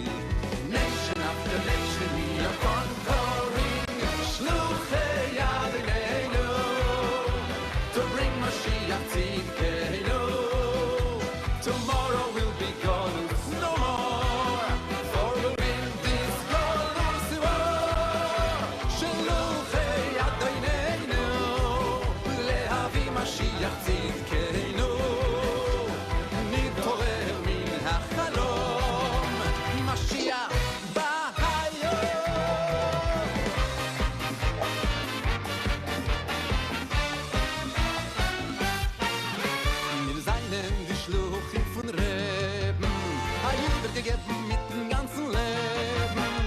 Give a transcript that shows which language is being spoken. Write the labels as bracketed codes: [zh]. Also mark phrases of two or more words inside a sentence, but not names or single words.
[en] Nation after nation, we are conquering. [he] שלוחי ידינו, [en] to bring [he] משיח צדקנו. [en] Tomorrow will be gone, no more, for we'll win this glorious war. [he] שלוחי ידינו, להביא משיח צדקנו. נתעורר מן החלום, [yi] משיח געגעבן מיט דעם גאַנצן לעבן.